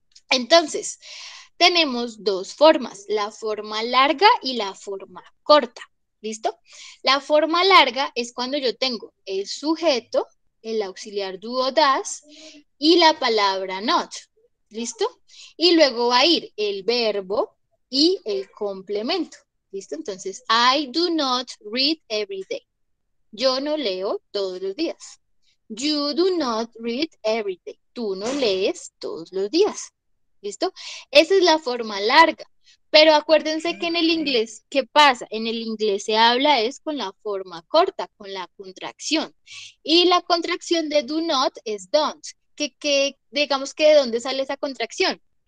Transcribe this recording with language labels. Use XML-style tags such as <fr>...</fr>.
<es>Entonces, tenemos dos formas, la forma larga y la forma corta. ¿Listo? La forma larga es cuando yo tengo el sujeto, el auxiliar do o das y la palabra not. ¿Listo? Y luego va a ir el verbo y el complemento. ¿Listo? Entonces,</es> <en>I do not read every day.</en> <es>Yo no leo todos los días.</es> <en>You do not read every day.</en> <es>Tú no lees todos los días. ¿Listo? Esa es la forma larga. Pero acuérdense que en el inglés, ¿qué pasa? En el inglés se habla es con la forma corta, con la contracción. Y la contracción de do not es don't. Digamos que ¿de dónde sale esa contracción?</es>